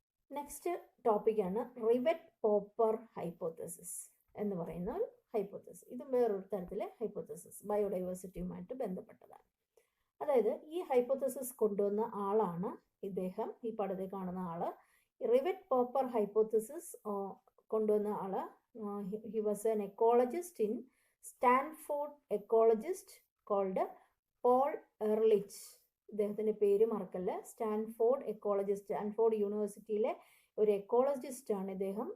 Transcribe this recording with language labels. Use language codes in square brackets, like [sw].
[ml] Next ടോപ്പിക്കാണ് rivet popper hypothesis എന്ന് പറയുന്ന ഒരു ഹൈപ്പോത്തസിസ്. ഇത് വേറൊരു തരത്തിലെ ഹൈപ്പോത്തസിസ്, ബയോഡൈവേഴ്സിറ്റിയുമായിട്ട് ബന്ധപ്പെട്ടതാണ്. അതായത് ഈ ഹൈപ്പോത്തസിസ് കൊണ്ടുവന്ന ആളാണ് ഇദ്ദേഹം, ഈ പടത്തിൽ കാണുന്ന ആള്. [en] റിവറ്റ് Popper hypothesis [ml] കൊണ്ടുവന്ന ആള് [en] he was an ecologist in Stanford ecologist called Paul Ehrlich. [ml] ഇദ്ദേഹത്തിൻ്റെ പേര് മറക്കല്ല. സ്റ്റാൻഫോർഡ് എക്കോളജിസ്റ്റ്, സ്റ്റാൻഫോർഡ് യൂണിവേഴ്സിറ്റിയിലെ ഒരു എക്കോളജിസ്റ്റ് ആണ് ഇദ്ദേഹം.